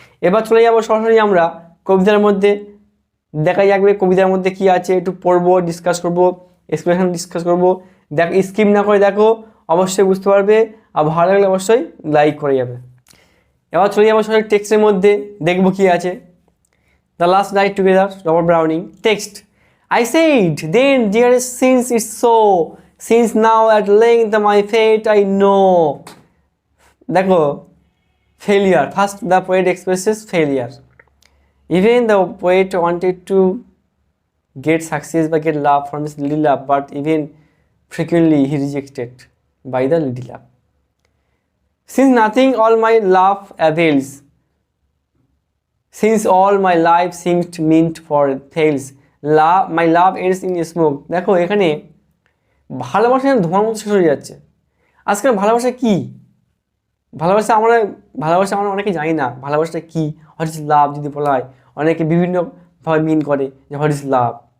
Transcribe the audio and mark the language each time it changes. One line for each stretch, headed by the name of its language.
Bangla: এবার চলে যাবো সরাসরি আমরা কবিতার মধ্যে। দেখা যাবে কবিতার মধ্যে কি আছে, একটু পড়বো, ডিসকাস করবো, এক্সপ্রেশন ডিসকাস করবো। দেখো স্কিপ না করে দেখো, অবশ্যই বুঝতে পারবে। আর ভালো লাগলে অবশ্যই লাইক করে যাবে। এবার চলে যাবো সরাসরি টেক্সটের মধ্যে, দেখবো কি আছে। The last night together, Robert Browning.
English: Text, I said, then, dearest, since it's so, since now at length my fate I know. দেখো failure, first the poet expresses failure. Even the poet wanted to get success by get love from his lady love, but even frequently he rejected by the lady love. Since nothing all my love avails, since all my life seemed meant for fails, my love ends in smoke.
Bangla: দেখো এখানে ভালোবাসা ধোঁয়ার মতো শেষ হয়ে যাচ্ছে। আজকাল ভালোবাসা কি? ভালোবাসা আমরা অনেকে জানি না ভালোবাসাটা কি।
English: what is love
Bangla: যদি বলা হয়, অনেকে বিভিন্নভাবে মিন করে যে হোয়াট ইজ লাভ।